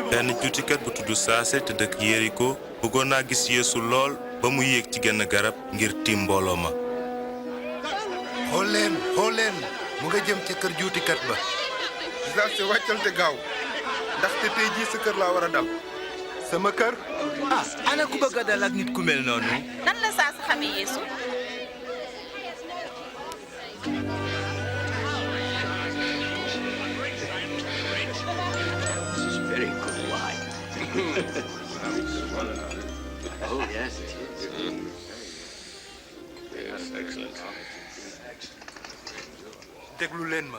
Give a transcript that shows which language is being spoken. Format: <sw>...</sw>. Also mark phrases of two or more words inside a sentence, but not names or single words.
<wo>benn juutikat bu tudd Saase te dëkk Yeriko bëggoon naa gis Yeesu lool ba mu yéeg ci genn garab ngir tiim mbooloo ma. xool leen mu nga jëm ca kër juutikat ba. Saase wàccal te gaaw ndaxte tey jii sa kër laa war a dal. sama kër. ana ku bëgg a dal ak nit ku mel noonu. nan la saa si xamee Yeesu.</wo> <en>Very good wine. Oh yes. Yes, excellent.</en> <wo>déglu leen ma.</wo>